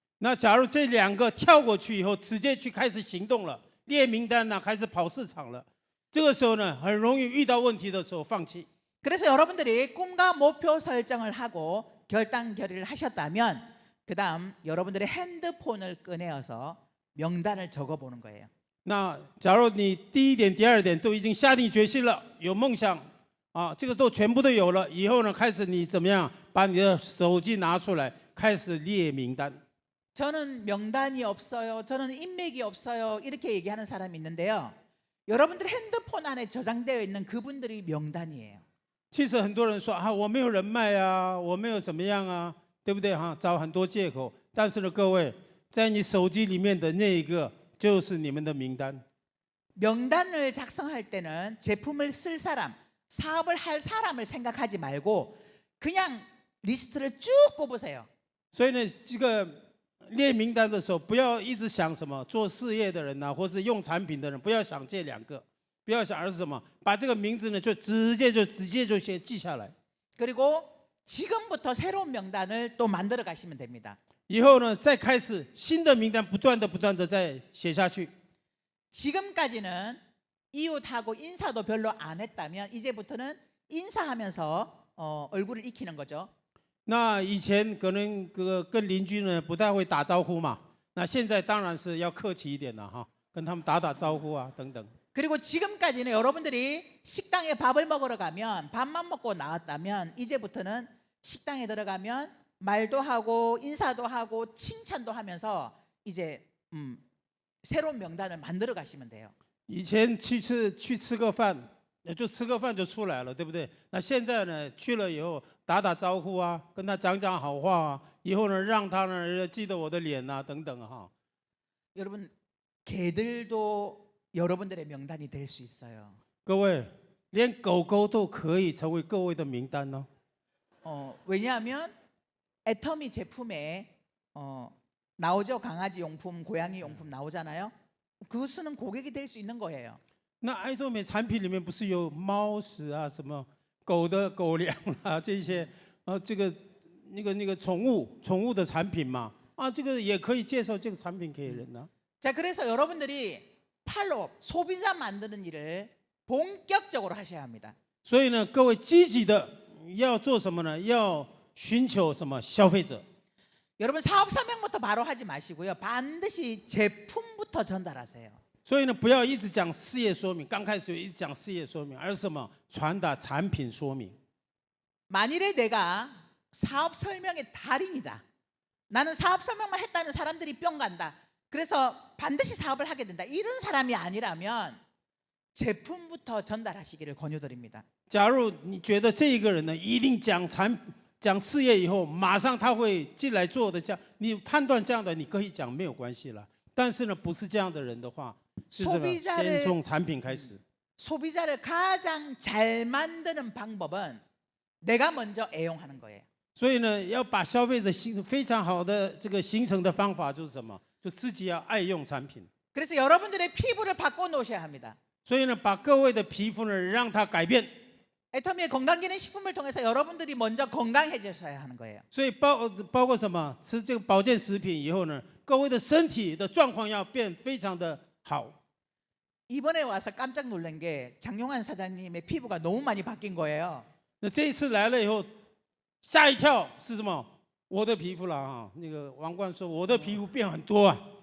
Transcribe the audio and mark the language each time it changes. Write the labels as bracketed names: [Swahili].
[Chinese] 那假如这2个跳过去以后，直接去开始行动了，列名单了，开始跑市场了，这个时候呢，很容易遇到问题的时候放弃。 [Korean] 그래서 여러분들이 꿈과 목표 설정을 하고 결단 결의를 하셨다면 그다음 여러분들의 핸드폰을 꺼내어서 명단을 적어보는 거예요. [Chinese] 那假如你第一点、第二点都已经下定决心了，有梦想啊，这个都全部都有了，以后呢，开始你怎么样？把你的手机拿出来，开始列名单。 [Korean] 저는 명단이 없어요. 저는 인맥이 없어요. 이렇게 얘기하는 사람이 있는데요. 여러분들 핸드폰 안에 저장되어 있는 그분들이 명단이에요. [Chinese] 其实很多人说啊，我没有人脉啊，我没有怎么样啊，对不对哈？找很多借口。但是呢，各位，在你手机里面的那一个就是你们的名单。 [Korean] 명단을 작성할 때는 제품을 쓸 사람, 사업을 할 사람을 생각하지 말고 그냥 리스트를 쭉 뽑으세요. [Chinese] 所以呢，这个列名单的时候，不要一直想什么做事业的人呐、或是用产品的人，不要想这2个，不要想，而是什么？把这个名字呢，就直接就先记下来。 [Korean] 그리고 지금부터 새로운 명단을 또 만들어 가시면 됩니다. [Chinese] 以后呢，再开始新的名单，不断的再写下去。 [Korean] 지금까지는 이웃하고 인사도 별로 안 했다면 이제부터는 인사하면서 얼굴을 익히는 거죠. [Chinese] 那以前可能跟邻居呢不太会打招呼嘛，那现在当然是要客气一点了哈，跟他们打招呼啊等等。 [Korean] 그리고 지금까지는 여러분들이 식당에 밥을 먹으러 가면 밥만 먹고 나왔다면 이제부터는 식당에 들어가면 말도 하고 인사도 하고 칭찬도 하면서 이제 새로운 명단을 만들어 가시면 돼요. [Chinese] 以前去吃个饭，就吃个饭就出来了，对不对？那现在呢，去了以后打招呼啊，跟他讲好话啊，以后呢让他呢记得我的脸啊等等哈。 [Korean] 여러분 개들도 여러분들의 명단이 될 수 있어요. [Chinese] 各位，连狗狗都可以成为各位的名单哦。 [Korean] 왜냐하면 애터미 제품에 나오죠. 강아지 용품, 고양이 용품 나오잖아요. 그것은 고객이 될 수 있는 거예요. [Chinese] 那爱多美产品里面不是有猫屎啊，什么狗的狗粮啊这些，这个那个宠物的产品嘛，啊，这个也可以介绍这个产品给人呢、 [Korean] 자, 그래서 여러분들이 팔로업, 소비자 만드는 일을 본격적으로 하셔야 합니다. [Chinese] 所以呢，各位积极的要做什么呢？要寻求什么消费者？ [Korean] 여러분 사업 설명부터 바로 하지 마시고요. 반드시 제품부터 전달하세요. [Chinese] 所以呢，不要一直讲事业说明，刚开始一直讲事业说明，而是什么？传达产品说明。 [Korean] 만일에 내가 사업 설명의 달인이다. 나는 사업 설명만 했다면 사람들이 뿅 간다. 그래서 반드시 사업을 하게 된다. 이런 사람이 아니라면 제품부터 전달하시기를 권유드립니다. [Chinese] 假如你觉得这一个人呢，一定讲事业以后，马上他会进来做的，这样你判断这样的，你可以讲没有关系了。但是呢，不是这样的人的话，是什么？先从产品开始。 [Korean] 소비자를 가장 잘 만드는 방법은 내가 먼저 애용하는 거예요. [Chinese] 所以呢，要把消费者非常好的这个形成的方法就是什么？就自己要爱用产品。 [Korean] 그래서 여러분들의 피부를 바꿔 놓으셔야 합니다. [Chinese] 所以呢，把各位的皮肤呢，让它改变。 [Korean] 애터미의 건강기능식품을 통해서 여러분들이 먼저 건강해지셔야 하는 거예요. [Chinese] 所以包括什么？吃这个保健食品以后呢，各位的身体的状况要变非常的好。 [Korean] 이번에 와서 깜짝 놀란 게 장용환 사장님의 피부가 너무 많이 바뀐 거예요. [Chinese] 那这一次来了以后，吓一跳是什么？我的皮肤了啊！那个王冠说我的皮肤变很多啊。